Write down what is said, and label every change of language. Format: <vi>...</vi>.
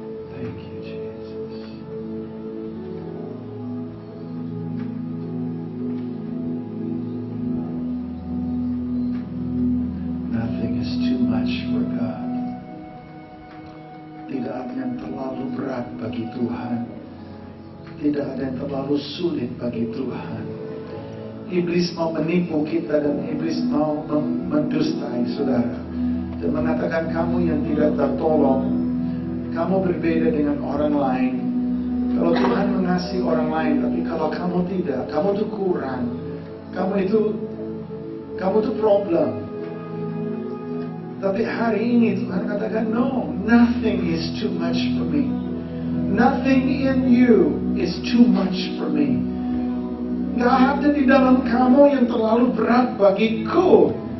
<en>Thank you, Jesus. Nothing is too much for God.</en> <id>Tidak ada yang terlalu berat bagi Tuhan. Tidak ada yang terlalu sulit bagi Tuhan. Iblis mau menipu kita dan iblis mau mendustai saudara. Dan mengatakan kamu yang tidak tertolong. Kamu berbeda dengan orang lain. Kalau Tuhan mengasihi orang lain, tapi kalau kamu tidak, kamu tuh kurang. Kamu itu problem. Tapi hari ini Tuhan katakan,</id> <en>no, nothing is too much for me. Nothing in you is too much for me.</en> <id>Gak ada di dalam kamu yang terlalu berat bagiku.</id>